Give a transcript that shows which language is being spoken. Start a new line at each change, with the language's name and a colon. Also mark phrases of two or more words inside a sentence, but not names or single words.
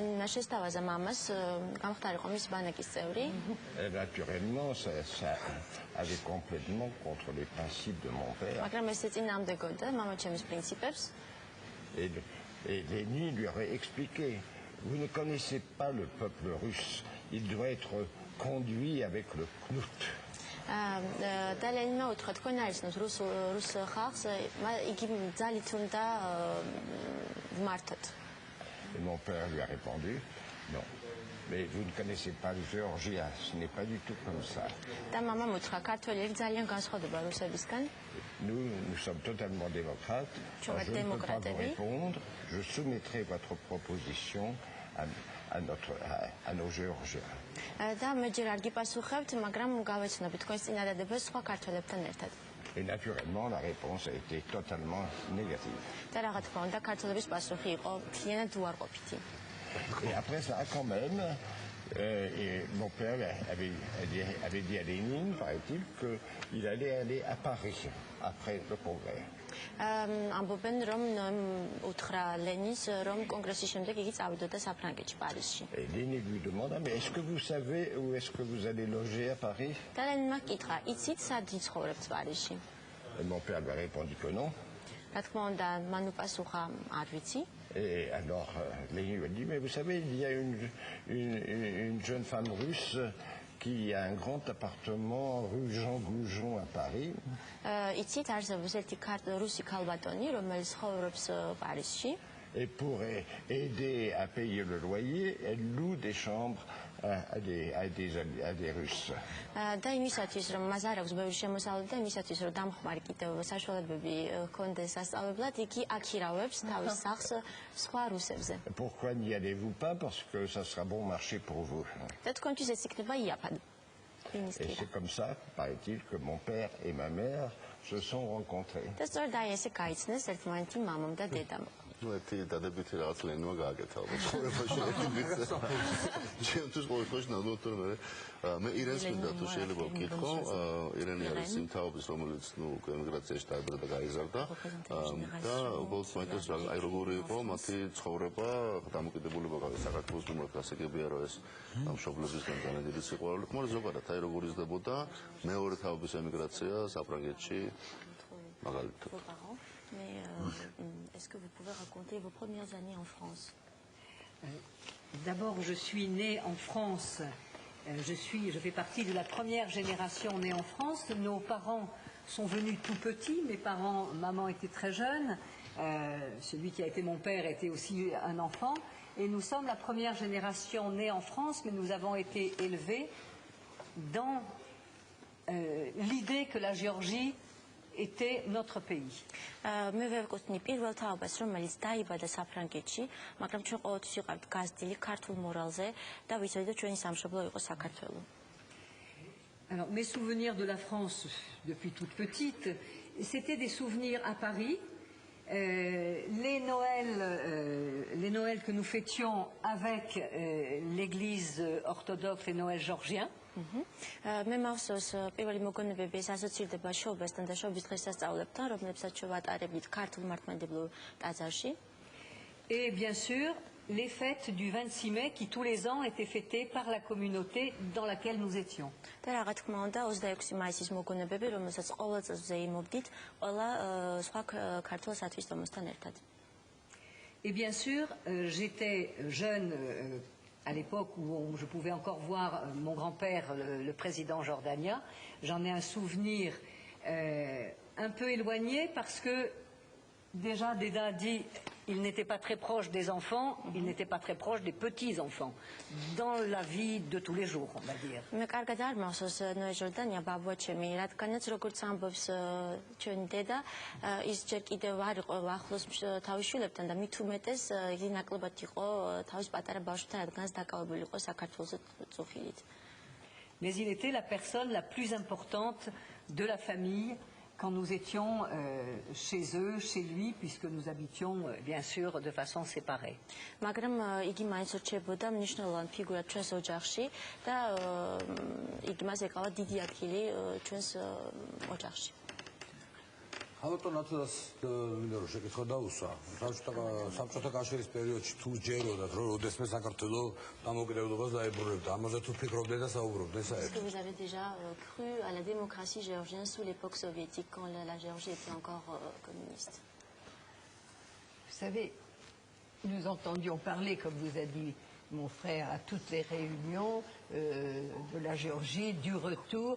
French: Et naturellement, ça allait complètement contre les principes de mon père. Et Lénine lui aurait expliqué, vous ne connaissez pas le peuple russe, il doit être conduit avec le knout.
Georgian: და ლენინმა უთხრა თქვენ არიცნოთ რუს ხალხს იგი ძალით უნდა ვმართოთ.
French: Et mon père lui a répondu, non. Mais vous ne connaissez pas le géorgien, ce n'est pas du tout comme ça.
Georgian: და მამამ უთხრა ქართველები ძალიან განსხვავდება რუსებისგან.
French: Nous sommes totalement démocrates. Je ne peux pas vous répondre. Je soumettrai votre proposition à nos Géorgiens.
Georgian: და მე ჯერ არ გიპასუხებთ, მაგრამ გავეცნობთ თქვენს წინადადებას სხვა ქართველებთან ერთად.
French: Et naturellement, la réponse a été totalement négative.
Georgian: და რა თქმა უნდა, ქართველების პასუხი იყო მთლიანად უარყოფითი.
French: Et après ça, quand même, mon père avait dit à Lénine, paraît-il, qu'il allait aller à Paris après le congrès.
Georgian: ამბობენ რომ უთხრა ლენინს რომ კონგრესის შემდეგ იგი წავიდოდა საფრანგეთში პარიზში.
French: Et Lénine lui demanda, mais est-ce que vous savez où est-ce que vous allez loger à Paris?
Georgian: და ლენინმა კითხა, იცით სად ცხოვრებთ პარიზში?
French: Et mon père lui a répondu que non.
Georgian: რა თქმა უნდა, მან უპასუხა, არ ვიცი.
French: Et alors, Lénine lui a dit, mais vous savez, il y a une jeune femme russe qui a un grand appartement rue Jean Goujon à Paris.
Georgian: იცით, არსებობს ერთი რუსი ქალბატონი, რომელიც ცხოვრობს პარიზში.
French: Et pour aider à payer le loyer, elle loue des chambres à des Russes.
Georgian: და იმისათვის, რომ მას არ აქვს ბევრი შემოსავალი და იმისათვის, რომ დამხმარე კიდევ საშუალებები ჰქონდეს სასწავლებლად, იგი აქირავებს თავის სახლს სხვა რუსებზე.
French: Pourquoi n'y allez-vous pas? Parce que ça sera bon marché pour vous.
Georgian: და თქვენთვის ეს იქნება იაფად.
French: Et c'est comme ça, paraît-il, que mon père et ma mère se sont rencontrés.
Georgian: და სწორედ აი ესე გაიცნეს ერთმანეთი მამამ და დედამ. ერთი დადებითი რაღაც ლენინმა გააკეთა ცხოვრებაში. ჩემთვის ყოველთვის ნამდვილად მე ირენს მინდა თუ შეიძლება ვკითხო, ირენი არის იმ თაობის, რომელიც ემიგრაციაში დაიბადა და გაიზარდა და უბრალოდ მაინტერესებს აი როგორი იყო მათი ცხოვრება, დამოკიდებულება საქართველოს მიმართ, გასაგებია რომ ეს მშობლებისგან ძალიან დიდი სიყვარული ხმარ ზოგადად აი როგორ იზრდებოდა მეორე თაობის ემიგრაცია საფრანგეთში მაგალითად.
French: Mais est-ce que vous pouvez raconter vos premières années en France? D'abord, je suis née en France. Je fais partie de la première génération née en France. Nos parents sont venus tout petits. Mes parents, maman était très jeune. Celui qui a été mon père était aussi un enfant. Et nous sommes la première génération née en France, mais nous avons été élevés dans l'idée que la Géorgie était notre pays.
Georgian: მე ვეკუთვნი პირველ თაობას, რომელიც დაიბადა საფრანგეთში, მაგრამ ჩვენ ყოველთვის ვიყავით გაზრდილი ქართულ მორალზე და ვიცოდით, რომ ჩვენი სამშობლო იყო საქართველო.
French: Alors, mes souvenirs de la France depuis toute petite, c'était des souvenirs à Paris. Les Noëls que nous fêtions avec l'église orthodoxe, les Noëls géorgiens.
Georgian: მე მახსოვს პირველი მოგონებები ეს ასოცირდება შობასთან და შობის დღესასწაულებთან, რომლებსაც შევატარებით ქართულ მართლმადიდებლურ ტაძარში.
French: Et bien sûr, les fêtes du 26 mai qui tous les ans étaient fêtées par la communauté dans laquelle nous étions.
Georgian: და რა თქმა უნდა 26 მაისის მოგონებები, რომელსაც ყოველ წელს ვზეიმობდით ყველა სხვა ქართულ სათვისტომოსთან ერთად.
French: Et bien sûr, j'étais jeune à l'époque où je pouvais encore voir mon grand-père, le président jordanien. J'en ai un souvenir un peu éloigné parce que déjà Déda a dit il n'était pas très proche des enfants, il n'était pas très proche des petits-enfants dans la vie de tous les jours, on va dire.
Georgian: მე კარგად არ მახსოვს ნოე ჟორდანია ბაბუაჩემი, რადგანაც როგორც ამბობს ჩვენი დედა, ის ჯერ კიდევ არ იყო ახლოს თავის შვილებთან და მით უმეტეს იგი ნაკლებად იყო თავის პატარა ბავშვთან, რადგანაც დაკავებული იყო საქართველოს წუხილით.
French: Mais il était la personne la plus importante de la famille quand nous étions chez eux, chez lui, puisque nous habitions bien sûr de façon séparée.
Georgian: მაგრამ იგი მაინც რჩებოდა მნიშვნელოვან ფიგურად ჩვენს ოჯახში და იგი მას ეკავა დიდი ადგილი ჩვენს ოჯახში. ალბათ ნაცვლად მინდა რომ შეკითხვა დაუსვა. საბჭოთა კავშირის პერიოდში თუ ჯეროდათ რომ ოდესმე საქართველოს დამოუკიდებლობას დაებრუნებდა, ამაზე თუ ფიქრობდეთ და საუბრობდეთ საერთოდ?
French: Est-ce que vous avez déjà cru à la démocratie géorgienne sous l'époque soviétique quand la Géorgie était encore communiste? Vous savez, nous entendions parler, comme vous a dit mon frère à toutes les réunions de la Géorgie, du retour.